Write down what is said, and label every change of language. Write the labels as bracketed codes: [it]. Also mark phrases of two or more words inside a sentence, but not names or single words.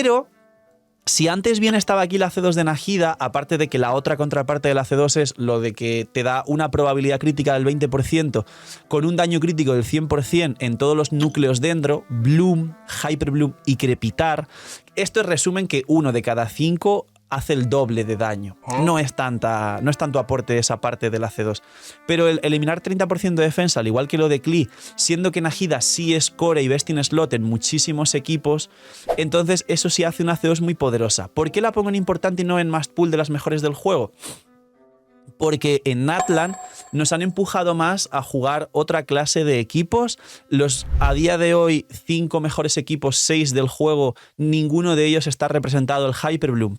[es] Pero Si antes bien estaba aquí la C2 de Nahida, aparte de que la otra contraparte de la C2 es lo de que te da una probabilidad crítica del 20% con un daño crítico del 100% en todos los núcleos dentro, Bloom, Hyper Bloom y Crepitar. Esto es resumen que 1 de cada 5 hace el doble de daño. No es tanto aporte de esa parte de la C2. Pero el eliminar 30% de defensa, al igual que lo de Klee, siendo que Nahida sí es core y [en] best in slot [es] en muchísimos equipos, entonces eso sí hace una C2 muy poderosa. ¿Por qué la pongo en importante y no en [en] must pool [es] de las mejores del juego? Porque en Natlan nos han empujado más a jugar otra clase de equipos. Los a día de hoy 5 mejores equipos, 6 del juego, ninguno de ellos está representado el Hyper Bloom.